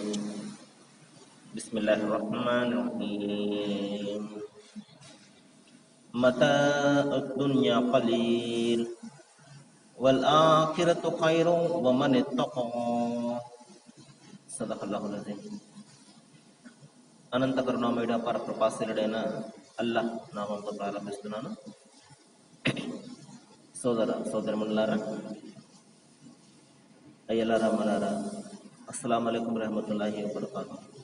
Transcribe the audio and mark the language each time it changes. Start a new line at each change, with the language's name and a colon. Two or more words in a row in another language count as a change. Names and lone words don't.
Arabic: بسم الله الرحمن الرحيم. متاع الدنيا قليل والآخرة خير ومن اتقى. صدق الله العظيم.
Telugu: అనంత కరుణామయుడ పరకృపాశీలుడైన అల్లాహ్ నామంతో ప్రారంభిస్తున్నాను. సోదరమణులారా, అయ్యలారా, మలారా,
Arabic: السلام عليكم رحمة الله وبركاته.